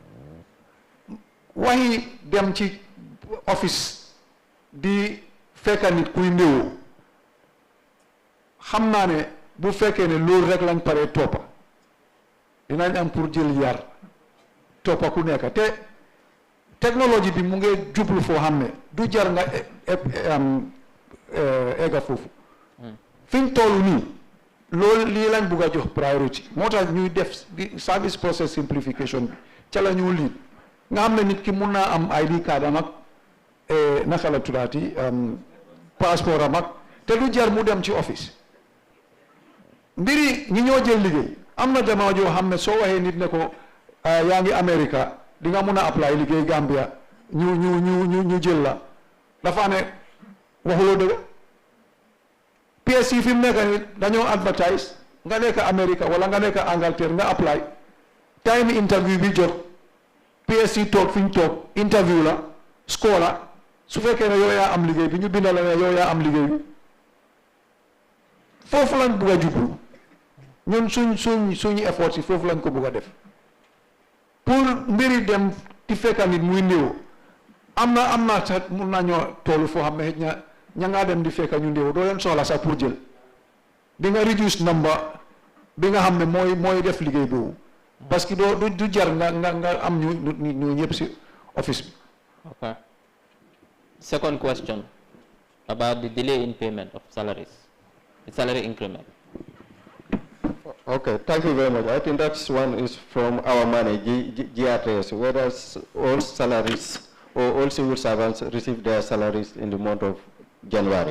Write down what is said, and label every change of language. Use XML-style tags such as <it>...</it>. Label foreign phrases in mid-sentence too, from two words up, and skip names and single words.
<wo>waxi dem ci office di fekka nit kuy néewoo xam naa ne bu fekkee ne loolu rek lañ paree toppa dinañ am pour jël yar toppa ku nekk te technology bi mu ngi jublu foo xam ne du jar nga egga foofu fi ñu toll nii loolu lii lañ bugg a jox priority moo tax ñuy def</wo> <en>service process simplification</en> <wo>bi ca la ñu lii nga xam ne nit ki mun naa am</wo> <en>ID card</en> <wo>am ak naka la tuddaati passeport am ak te du jar mu dem ci office mbiri ñi ñoo jël liggéey am na jamono joo xam ne soo waxee nit ne ko yaa ngi America di nga mun a apply liggéey Gambia ñu jël la dafa ne waxuloo dëgg PSC fi mu nekk ni dañoo advertise nga nekk America wala nga nekk Angleterre nga</wo> <en>apply time interview</en> <wo>bi jot PSC toog fi ñu toog interview la score la su fekkee ne yow yaa am liggéey bi ñu bindal la ne yow yaa am liggéey bi foofu lañ bugg a jublu ñun suñu effort si foofu lañ ko bugg a def pour mbiri dem di fekka nit muy néew am na sax mun naa ñoo toolu foo xam ne xëj na ña ngaa dem di fekka ñu néew doo leen soxla sax pour jël di nga</wo> <en>reduce number</en> <wo>bi nga xam ne mooy def liggéey boobu parce que du jar nga am ñu ñëpp si office bi.</wo> <en>Okay. Second question about the delay in payment of salaries, the salary increment. Okay, thank you very much. I think that's one is from our money, GRTS, whether all salaries or all civil servants receive their salaries in the month of January.</en>